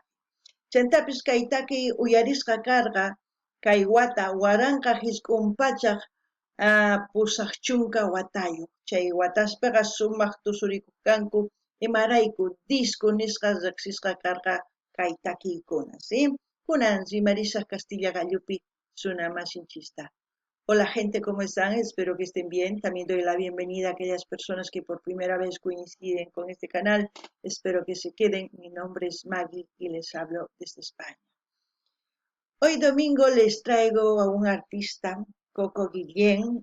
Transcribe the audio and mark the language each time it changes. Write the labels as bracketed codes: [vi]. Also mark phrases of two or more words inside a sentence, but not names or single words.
[qu] Chantapis kay takiy uyarisqa karqa kay wata waranqa hisk'un pachaq pusaq chunka watayuq chay wataspiqa sumaq tusurikuq kanku imarayku disco nisqa riqsisqa karqa kay takiykuna, ¿sí? Kunan rimarisaq Castilla gallupi suna masinchista. [es] Hola gente, ¿cómo están? Espero que estén bien. También doy la bienvenida a aquellas personas que por primera vez coinciden con este canal. Espero que se queden. Mi nombre es Maggie y les hablo desde España. Hoy domingo les traigo a un artista, Coco Guillén.